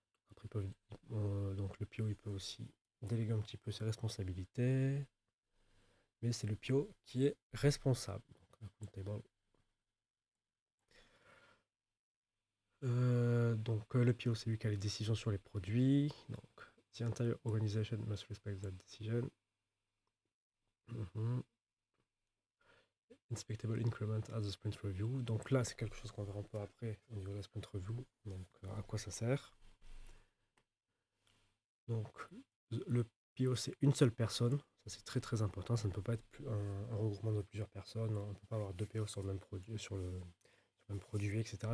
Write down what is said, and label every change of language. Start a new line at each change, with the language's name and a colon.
French: Après, donc le PO il peut aussi déléguer un petit peu ses responsabilités, mais c'est le PO qui est responsable. Donc le PO c'est lui qui a les décisions sur les produits.
English: Donc the entire organization must respect that decision. Inspectable increment as a sprint review.
French: Donc là, c'est quelque chose qu'on verra un peu après au niveau de la sprint review. Donc à quoi ça sert. Donc le PO, c'est une seule personne. Ça, c'est très très important. Ça ne peut pas être un regroupement de plusieurs personnes. On ne peut pas avoir deux PO sur le même produit, sur le même produit, etc.